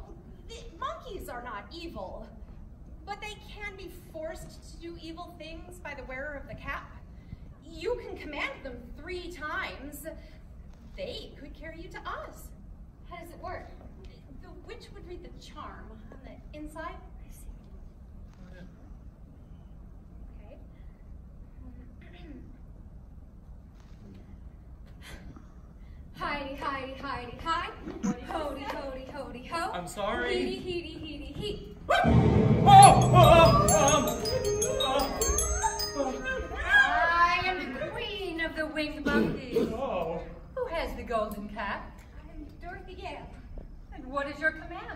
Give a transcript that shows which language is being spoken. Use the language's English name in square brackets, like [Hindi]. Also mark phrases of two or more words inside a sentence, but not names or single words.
[English] The monkeys are not evil, but they can be forced to do evil things by the wearer of the cap. You can command them 3 times. they could carry you to Oz. How does it work? The witch would read the charm on the inside. I see. Okay. Hidey, hidey, hidey, hi. Hody, hody, hody, ho. I'm sorry. Heedy, heedy, heedy, he. I am the queen of the winged monkeys. Oh. Who has the golden cap? I'm Dorothy Gale. And what is your command?